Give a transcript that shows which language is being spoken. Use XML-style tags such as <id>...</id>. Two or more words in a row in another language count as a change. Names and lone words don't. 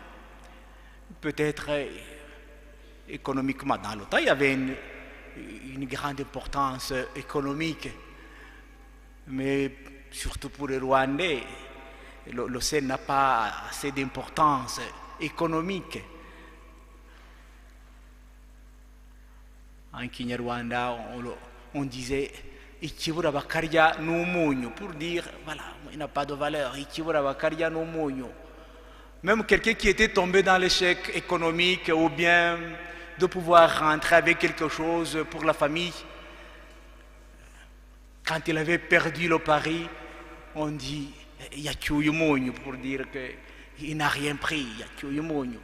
<fr>Peut-être économiquement, dans le temps, il y avait une grande importance économique, mais surtout pour les Rwandais, le sel n'a pas assez d'importance économique. En Kinyarwanda, on disait</fr> <rw>ikibura bakarya n'umunyu</rw> <fr>pour dire voilà, il n'a pas de valeur,</fr> <rw>ikibura bakarya n'umunyu.</rw> <fr>Même quelqu'un qui était tombé dans l'échec économique ou bien de pouvoir rentrer avec quelque chose pour la famille, quand il avait perdu le pari, on dit yakyuyu pour dire qu'il n'a rien pris, yakyuyu.</fr>